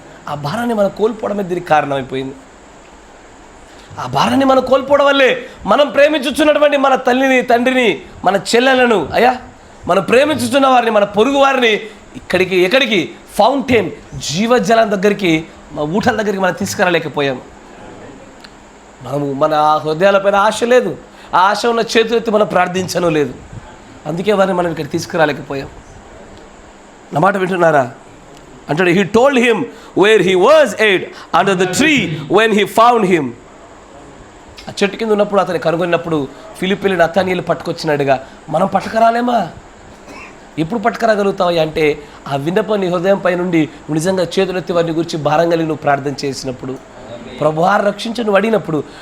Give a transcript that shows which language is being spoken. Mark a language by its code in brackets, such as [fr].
[te] ఆ భారాన్ని మనం కోల్పోవడమే దీనికి కారణమైపోయింది. ఆ భారాన్ని మనం కోల్పోవడం వల్లే మనం ప్రేమించుచున్నటువంటి మన తల్లిని, తండ్రిని, మన చెల్లెలను, అయ్యా మనం ప్రేమించుతున్న వారిని, మన పొరుగు వారిని ఎక్కడికి ఫౌంటైన్, జీవజలం దగ్గరికి, మా ఊటల దగ్గరికి మనం తీసుకురాలేకపోయాం. మన హృదయాలపైన ఆశ లేదు. ఆ ఆశ ఉన్న చేతులెత్తి మనం ప్రార్థించను లేదు. అందుకే వారిని మనం ఇక్కడ తీసుకురాలేకపోయాం. నా మాట వింటున్నారా? అంటాడు, [en] he told him where he was hid under the tree when he found him. [te] ఆ చెట్టు కింద ఉన్నప్పుడు అతన్ని కనుగొన్నప్పుడు ఫిలిప్పీని నతనీయులు పట్టుకొచ్చినట్టుగా మనం పట్టుకరాలేమా? ఎప్పుడు పట్టుకరాగలుగుతావు అంటే ఆ విన్నపం నీ హృదయం పై నుండి నిజంగా చేతులెత్తి వారిని గురించి భారం కలిగి నువ్వు ప్రార్థన చేసినప్పుడు, ప్రభువా రక్షించి నువ్వు అడిగినప్పుడు.